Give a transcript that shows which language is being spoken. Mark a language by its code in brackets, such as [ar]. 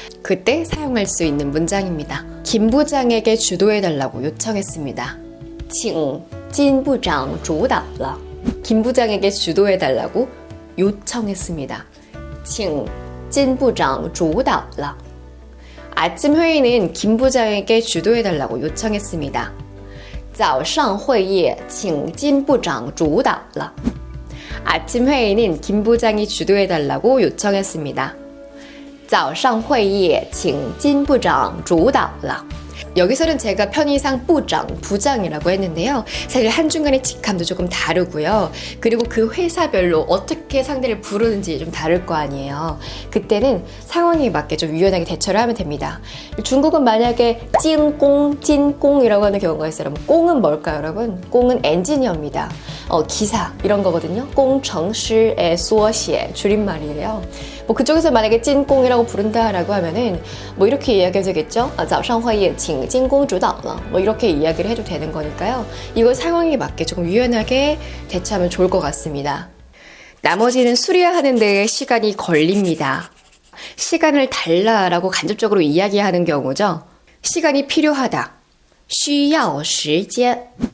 [ko] 그때 사용할 수 있는 문장입니다. 김 부장에게 주도해달라고 요청했습니다. [zh] 请金部长主导了. [ko] 김 부장에게 주도해달라고 요청했습니다. [zh] 请金部长主导了. [ko] 아침 회의는 김 부장에게 주도해달라고 요청했습니다. [zh] 早上会议请金部长主导了. [ko] 아침 회의는 김 부장이 주도해달라고 요청했습니다. [zh] 早上会议请金部长主导了. [ko] 여기서는 제가 편의상 부장이라고 했는데요. 사실 한중간의 직함도 조금 다르고요. 그리고 그 회사별로 어떻게 상대를 부르는지 좀 다를 거 아니에요. 그때는 상황에 맞게 좀 유연하게 대처를 하면 됩니다. 중국은 만약에 찐꽁이라고 하는 경우가 있어요. 그럼 꽁은 뭘까요, 여러분? 꽁은 엔지니어입니다. 기사 이런 거거든요. 工程师의缩写 줄임말이에요. 뭐 그쪽에서 만약에 찐꽁이라고 부른다라고 하면은 뭐 이렇게 이야기해도 되겠죠? [zh] 早上会议请金工主导了. [ko] 뭐 이렇게 이야기를 해도 되는 거니까요. 이거 상황에 맞게 조금 유연하게 대처하면 좋을 것 같습니다. 나머지는 수리하는 데에 시간이 걸립니다. 시간을 달라라고 간접적으로 이야기하는 경우죠. 시간이 필요하다. [zh] 需要时间.